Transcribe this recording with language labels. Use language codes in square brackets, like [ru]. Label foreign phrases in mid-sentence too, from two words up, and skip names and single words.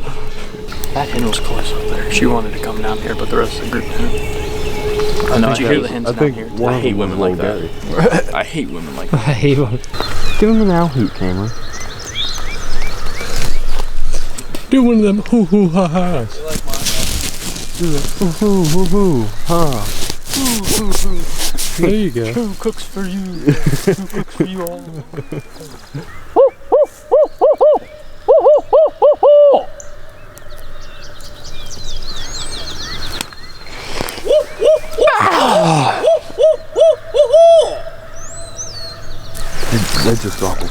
[en] That hen was close up there. She wanted to come down here, but the rest of the group didn't. I know. Did you hear the hens down here? one I of hate them women was like Little that. Gary. I hate women like I that. hate one. Give him an owl hoot, Cameron. Do one of them hoo hoo ha ha's. Hoo hoo hoo ha. There you go. Who cooks for you? Who cooks for you all? They just gobbled.